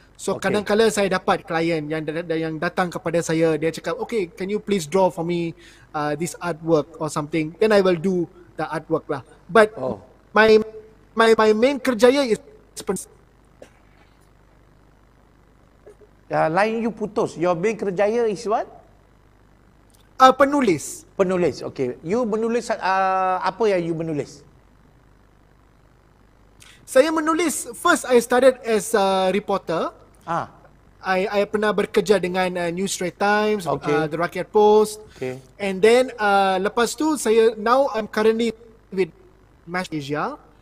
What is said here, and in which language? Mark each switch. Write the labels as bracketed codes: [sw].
[en] So [ms] kadang-kala saya dapat klien yang datang kepada saya, dia cakap, [en] okay, can you please draw for me this artwork or something? Then I will do the artwork lah. But my main [ms] kerjaya [en] is lain you putus. Your main [ms] kerjaya [en] is what? [ms] Penulis. Penulis, okay. [en] You [ms] menulis apa yang [en] you [ms] menulis? Saya menulis, [en] first I started as a reporter. I [ms] pernah bekerja dengan New Straits Times, The Rakyat Post. [en] And then [ms] lepas tu [en] now I'm currently with Mash Asia.